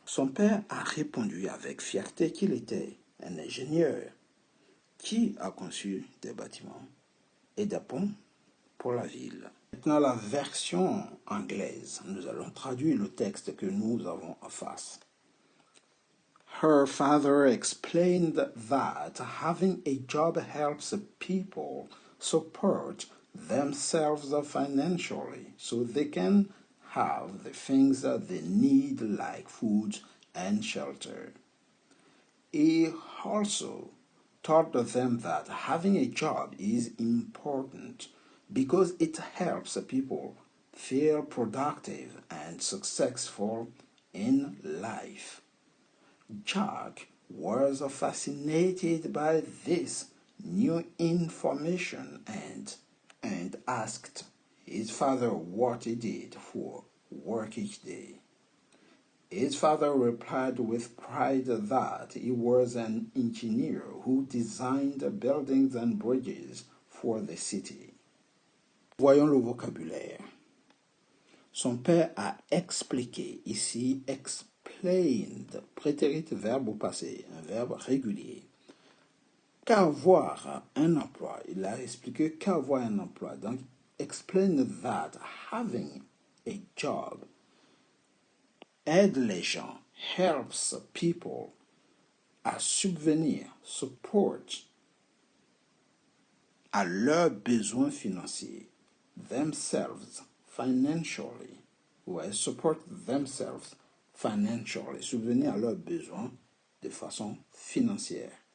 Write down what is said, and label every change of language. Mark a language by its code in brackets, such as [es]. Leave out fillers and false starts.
[fr] Son père a répondu avec fierté qu'il était un ingénieur qui a conçu des bâtiments et des ponts pour la ville. Maintenant, la version anglaise. Nous allons traduire le texte que nous avons en face. [en] Her father explained that having a job helps people support themselves financially so they can have the things that they need like food and shelter. He also taught them that having a job is important because it helps people feel productive and successful in life. Jack was fascinated by this new information and asked his father what he did for work each day. His father replied with pride that he was an engineer who designed buildings and bridges for the city. [fr] Voyons le vocabulaire. Son père a expliqué, ici explained, prétérit verbe au passé, un verbe régulier. Qu'avoir un emploi, il a expliqué qu'avoir un emploi. Donc, [en] explain that having a job [fr] aide les gens, [en] helps people [fr] à subvenir, support à leurs besoins financiers, [en] themselves financially, [fr] ouais, [en] support themselves financially, [fr] subvenir à leurs besoins de façon financière.